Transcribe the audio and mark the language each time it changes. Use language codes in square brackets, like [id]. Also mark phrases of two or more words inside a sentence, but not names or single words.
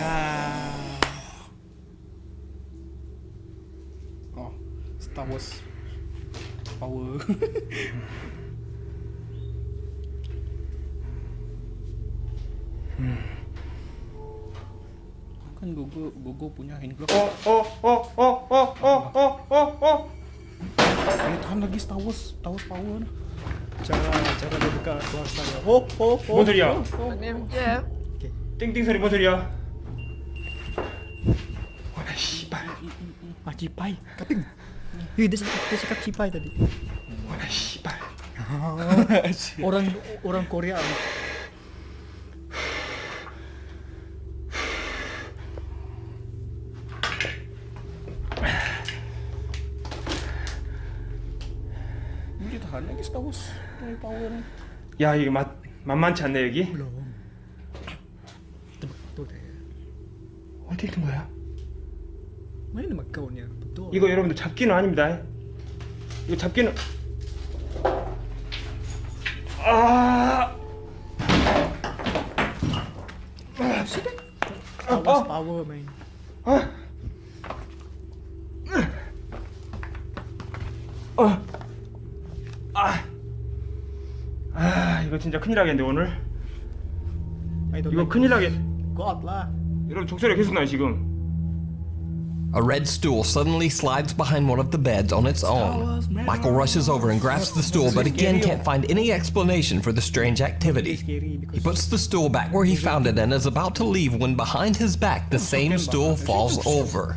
[en] Oh, Star Wars power. [ms] Kan Gogo punya [en] hand glove. [ms] Tahan lagi Star Wars power nah. cara dia buka kuasanya. Oh. [ko] 뭔 소리야? 예. 띵띵 소리 뭔 소리야? 와나 씨발. [ms] Ah, cipai. Kaping. Dia cakap cipai tadi. [ko] 와나 씨발. [ms] Orang Korea. Ini tahan lagi Star Wars power nah. [ko] 야 이게 만만치 않네 여기. [ms] Belum. Betul deh. [ko] 어디 있는 거야? [ms] Mana makaunya? Betul. [ko] 이거 여러분들 잡기는 아닙니다. 이거 잡기는 [en] Star Wars power, man. [ko] 이거 진짜 큰일 나겠는데 오늘. [en] I don't [ko] 이거 [en] like [ko] 큰일 나게. [en] Go out lah. [ko] 여러분 종소리가 계속 나요 지금. [en] A red stool suddenly slides behind one of the beds on its own. Michael rushes over and grabs the stool, but again can't find any explanation for the strange activity. He puts the stool back where he found it and is about to leave when behind his back the same stool falls over.